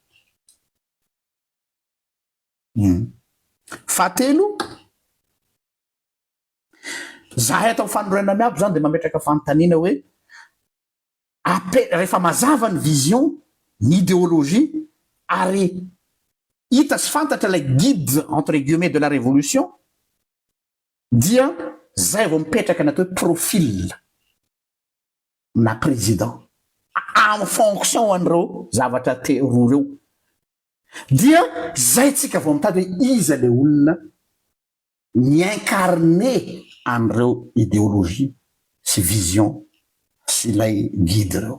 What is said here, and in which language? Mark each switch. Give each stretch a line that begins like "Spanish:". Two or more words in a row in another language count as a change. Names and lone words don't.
Malagasy: Fahatelo, zahay atao fanondroana miabo zany de mametraka fanontaniana hoe rehefa mazava ny vision ny idéologie ary hita sy fantatra ilay
French: guide entre guillemets de la révolution
Malagasy: dia zay vao mipetraka ny atao hoe profil na
French: président en fonction
Malagasy: an'ireo zavatra roa reo dia zay tsika vao mitady hoe iza le olona ny incarné an'ireo idéologie sy vision sy ilay guide reo.